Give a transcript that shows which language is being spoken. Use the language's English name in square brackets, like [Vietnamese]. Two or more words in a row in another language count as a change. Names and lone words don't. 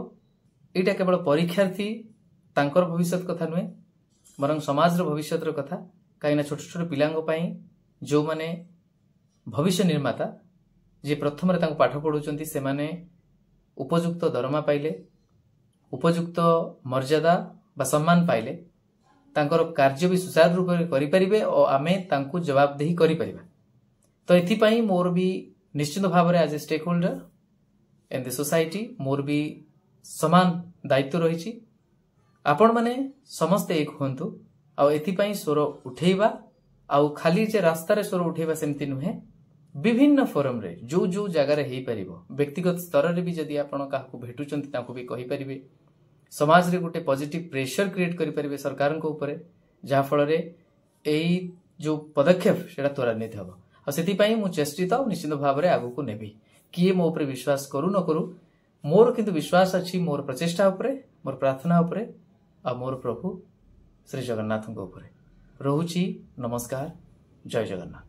[Odia] ଏଟା କେବଳ ପରୀକ୍ଷାର୍ଥୀ ତାଙ୍କର ଭବିଷ୍ୟତ କଥା ନୁହେଁ ବରଂ ସମାଜ ର ଭବିଷ୍ୟତ ର କଥା କାଇନା ଛୋଟ ଛୋଟ ପିଲାଙ୍କ ପାଇଁ ଯୋ ମାନେ ଭବିଷ୍ୟ ନିର୍ମାତା ଯେ ପ୍ରଥମ ରେ ତାଙ୍କୁ ପାଠ ପଢ଼ଉଛନ୍ତି ସେ ମାନେ ଉପଯୁକ୍ତ ଦରମା ପାଇଲେ ଉପଯୁକ୍ତ ମର୍ଯ୍ୟାଦା ବା ସମ୍ମାନ ପାଇଲେ ତାଙ୍କର କାର୍ଯ୍ୟ ଭି ସୁଚାରୁ ରୂପ ମେଁ କରି ପାରିବେ ଔର ଆମେ ତାଙ୍କୁ ଜବାବଦେହୀ କରି ପାରିବା। ତ ଏଠି ପାଇଁ ମୋର ଭି ନିଶ୍ଚିତ ଭାବ ମେଁ [English] as a stakeholder in the society [Odia] ମୋର ଭି ସମାନ ଦାୟିତ୍ୱ ରହି। ଆପଣ ମାନେ ସମସ୍ତ ଏକ ହୁଅନ୍ତୁ ଆ ଏଥି ପାଇଁ ସ୍ୱର ଉଠେଇବା ଆ ଖାଲି ଯେ ରାସ୍ତା ରେ ସ୍ୱର ଉଠେଇବା ସେମିତି ନୁହେଁ ବିଭିନ୍ନ ଫୋରମ ରେ ଯୋ ଯୋ ଜାଗା ରେ ହୋଇ ପାରିବ ବ୍ୟକ୍ତିଗତ ସ୍ତର ରେ ଭି ଯଦି ଆପଣ କାହାକୁ ଭେଟୁଛନ୍ତି ତାଙ୍କୁ ଭି କହି ପାରିବେ ସମାଜ ରେ ଗୋଟେ [English] positive pressure create [Odia] କରି ପାରିବେ ସରକାର କୁ ଉପର ଯାହା ଫଳ ରେ ଏଇ ଯୋ ପଦକ୍ଷେପ ସେଟା ତ୍ୱରାନ୍ୱିତ ହେବ। ଆ ସେଥି ପାଇଁ ମୁଁ ଚେଷ୍ଟିତ ନିଶ୍ଚିତ ଭାବ ମେଁ ଆଗକୁ ନେବି କିଏ ମୋ ଉପରେ ବିଶ୍ୱାସ କରୁ ନ କରୁ ମୋର କିନ୍ତୁ ବିଶ୍ୱାସ ଅଛି ମୋର ପ୍ରଚେଷ୍ଟା ଉପରେ ମୋର ପ୍ରାର୍ଥନା ଉପରେ ଆ ମୋର ପ୍ରଭୁ ଶ୍ରୀ ଜଗନ୍ନାଥ ଙ୍କ ଉପରେ। ରହୁଛି ନମସ୍କାର ଜୟ ଜଗନ୍ନାଥ।